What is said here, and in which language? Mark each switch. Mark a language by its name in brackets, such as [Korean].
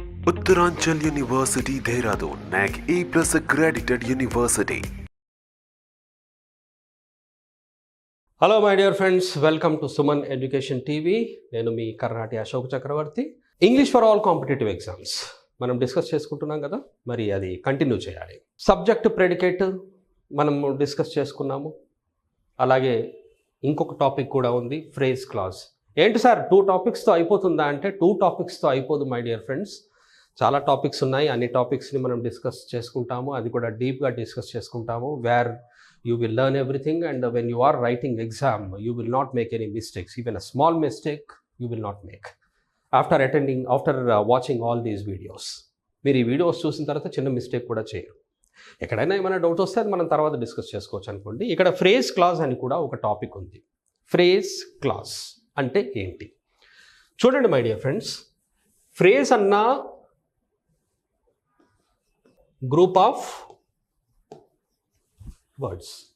[English] Uttaranchal University, Dehradun, NAC A+ accredited university. Hello my dear friends, welcome to Suman education TV. [Telugu] నేను మీ కర్ణాటి అశోక్ చక్రవర్తి. [English] English for all competitive exams [Telugu] మనం discuss చేసుకుంటున్నాం కదా, మరి అది continue చేయాలి. Subject predicate మనము డిస్కస్ చేసుకున్నాము. అలాగే ఇంకొక టాపిక్ కూడా ఉంది, ఫ్రేజ్ క్లాజ్. ఏంటి సార్ 2 టాపిక్స్తో అయిపోతుందా అంటే 2 టాపిక్స్తో అయిపోదు [English] My dear friends. [Telugu] చాలా టాపిక్స్ ఉన్నాయి. అన్ని టాపిక్స్ని మనం డిస్కస్ చేసుకుంటాము, అది కూడా డీప్గా డిస్కస్ చేసుకుంటాము. [English] Where you will learn everything, and when you are writing exam you will not make any mistakes. Even a small mistake you will not make after watching all these videos. [Telugu] మీరు ఈ videos చూసిన తర్వాత చిన్న mistake కూడా చేయరు. ఎక్కడైనా ఏమైనా doubt వస్తే అది మనం తర్వాత డిస్కస్ చేసుకోవచ్చు అనుకోండి. ఇక్కడ ఫ్రేజ్ క్లాజ్ అని కూడా ఒక టాపిక్ ఉంది. ఫ్రేజ్ క్లాజ్ అంటే ఏంటి చూడండి [English] My dear friends. Phrase అన్న group of words.